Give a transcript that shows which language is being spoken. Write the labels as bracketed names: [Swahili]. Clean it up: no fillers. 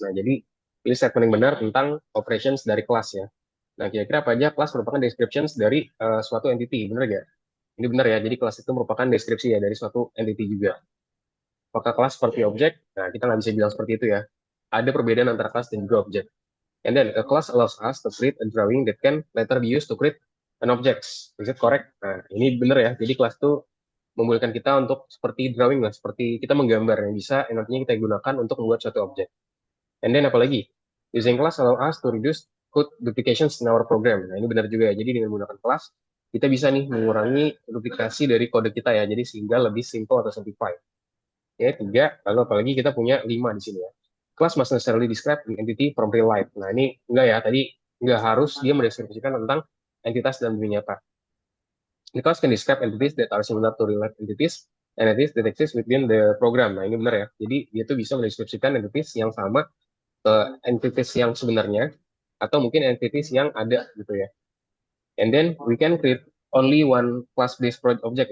[Indonesian] Nah, jadi pilih statement yang benar tentang operations dari kelas ya. Nah, kira-kira apa aja kelas merupakan descriptions dari suatu entity, benar gak? Ini benar ya, jadi kelas itu merupakan deskripsi ya dari suatu entity juga. Apakah kelas seperti objek? Nah, kita nggak bisa bilang seperti itu ya. Ada perbedaan antara kelas dan juga objek. [English] And then a class allows us to create a drawing that can later be used to create an object. [Indonesian] Is it correct? Nah, ini benar ya. Jadi kelas itu membolehkan kita untuk seperti drawing lah, seperti kita menggambar yang bisa yang nantinya kita gunakan untuk membuat suatu objek. And then apalagi? [English] Using class allow us to reduce code duplications in our program. Nah, ini benar juga ya. [Indonesian] Jadi dengan menggunakan kelas, kita bisa nih mengurangi duplikasi dari kode kita ya. Jadi sehingga lebih simple atau simplify. Ya, tiga. Lalu apalagi kita punya lima di sini ya. [English] Class must necessarily describe an entity from real life. [Indonesian] Nah, ini enggak ya. Tadi enggak harus dia mendeskripsikan tentang entitas dalam dunia nyata. [English] The class can describe entities that are similar to real life entities and entities that exist within the program. [Indonesian] Nah, ini benar ya. Jadi, dia tuh bisa mendeskripsikan entities yang sama ke entities yang sebenarnya atau mungkin entities yang ada gitu ya. [English] And then we can create only one class based project object.